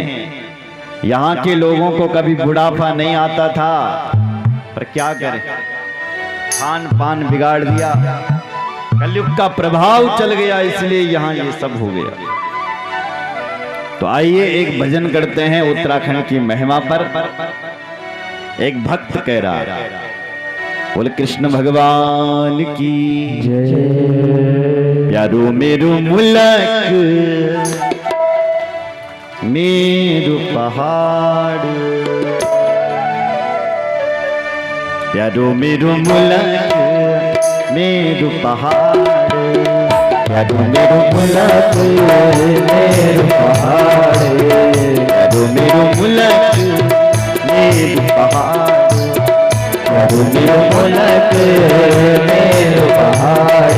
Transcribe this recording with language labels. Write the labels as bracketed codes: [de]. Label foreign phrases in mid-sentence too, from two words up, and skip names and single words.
[hi] यहाँ के लोगों को कभी बुढ़ापा नहीं आता था, पर क्या करें, खान पान बिगाड़ दिया, कलयुग का प्रभाव चल गया, इसलिए यहाँ ये सब हो गया। तो आइए एक भजन करते हैं उत्तराखंड की महिमा पर। एक भक्त कह रहा है, बोले कृष्ण भगवान की जय। [kfy] प्यारो मेरो मुल्क मेरो पहाड़, प्यारो मेरो मुल्क मेरो पहाड़, प्यारो मेरो मुल्क मेरो पहाड़, प्यारो मेरो मुल्क मेरो पहाड़, प्यारो मेरो मुल्क मेरो पहाड़।